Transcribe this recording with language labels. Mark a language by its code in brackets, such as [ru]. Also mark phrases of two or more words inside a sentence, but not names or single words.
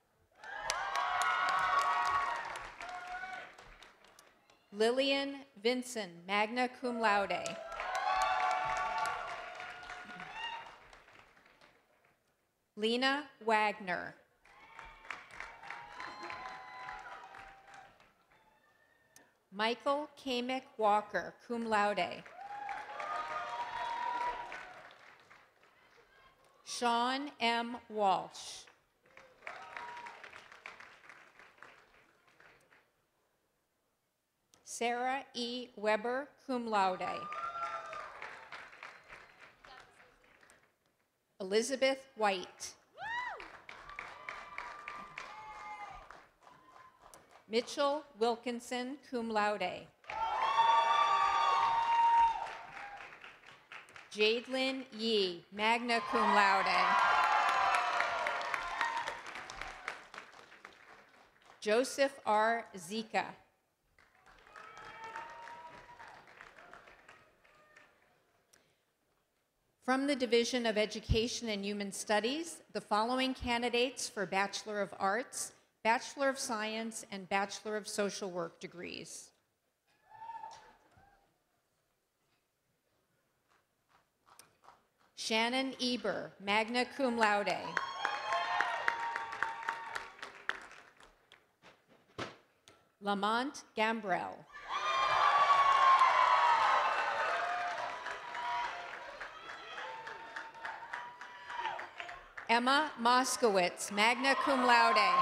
[en] Lillian Vinson, [la] magna cum laude. [en] Lena Wagner. Michael Kamick Walker, [la] cum laude. [en] Sean M. Walsh. Sarah E. Weber, [la] cum laude. [en] Elizabeth White. Mitchell Wilkinson, [la] cum laude. [en] Jadelyn Yee, [la] magna cum laude. [en] Joseph R. Zika. From the Division of Education and Human Studies, the following candidates for Bachelor of Arts, Bachelor of Science, and Bachelor of Social Work degrees. Shannon Eber, [la] magna cum laude. [en] Lamont Gambrell. Emma Moskowitz, [la] magna cum laude.